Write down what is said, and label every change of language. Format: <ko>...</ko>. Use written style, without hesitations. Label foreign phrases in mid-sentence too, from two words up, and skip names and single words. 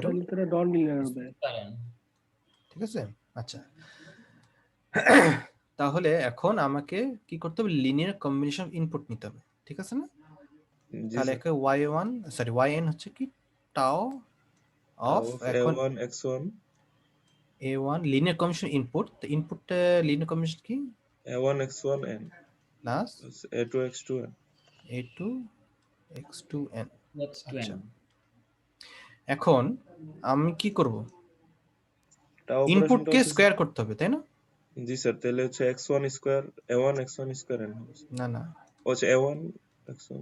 <bn>তাহলে তো</bn> <en>non linear</en> <bn>হবে।</bn> <en>Square n.</en> <bn>ঠিক আছে? আচ্ছা, তাহলে এখন আমাকে কি করতে হবে?</bn> <en>linear combination input</en> <bn>নিতে হবে, ঠিক আছে না? জি তাহলে স্যার, একে yn হচ্ছে কি</bn> <en>tau of</en> <bn>এখন</bn> <en>a1 x1 a1 linear combination input, তো ইনপুটটা linear combination কি? a1 x1 n প্লাস a2 x2 n। a2 x2n। x2n.</en> <bn>আচ্ছা, এখন আমি কি করব?</bn> <en>tau operation-ta</en> <bn>ইনপুটকে হচ্ছে স্কোয়ার করতে হবে, তাই না? জি স্যার, তাহলে হচ্ছে</bn> <en>x1 square a1 x1 square n</en> <bn>হবে। না না,</bn> <en>হচ্ছে a1 x1</en>